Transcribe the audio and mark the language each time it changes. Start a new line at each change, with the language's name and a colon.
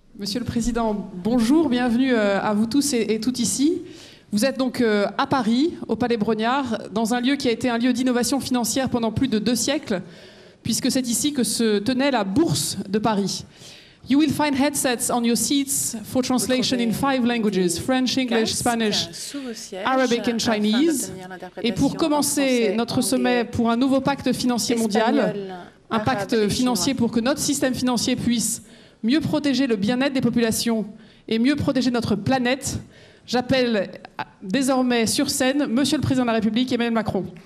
French: Monsieur le Président, bonjour, bienvenue à vous tous et toutes ici. Vous êtes donc à Paris, au Palais Brongniart, dans un lieu qui a été un lieu d'innovation financière pendant plus de 2 siècles, puisque c'est ici que se tenait la Bourse de Paris.
English: You will find headsets on your seats for translation in 5 languages, French, English, Spanish, Arabic and Chinese.
French: Et pour commencer notre sommet pour un nouveau pacte financier mondial, un pacte financier pour que notre système financier puisse mieux protéger le bien-être des populations et mieux protéger notre planète, j'appelle désormais sur scène Monsieur le Président de la République, Emmanuel Macron.